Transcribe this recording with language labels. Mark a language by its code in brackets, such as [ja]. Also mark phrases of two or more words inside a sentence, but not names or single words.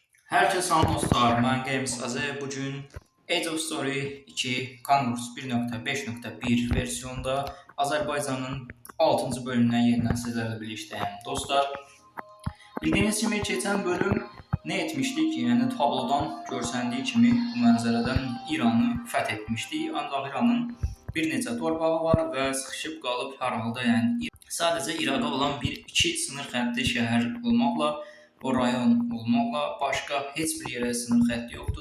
[tr] Herkese salam dostlar, ben Games Azı. Bugün Age of Story 2 Conquest 1.5.1 versiyonda Azerbaycan'ın 6. bölümünden yeniden sizlerle birlikteyim. Dostlar, bildiğiniz kimi geçen bölüm ne etmiştik? [az] Yani tablodan görsəndiyi kimi bu mənzərədən İran'ı fethetmiştik. Ancaq İran'ın bir neçə torpağı var və sıxışıb qalıb hər halda. Yəni sadəcə İraqda olan iki sınır xətti şəhər olmaqla o rayon olmaqla başqa heç bir yerə sınır xətti yoxdur.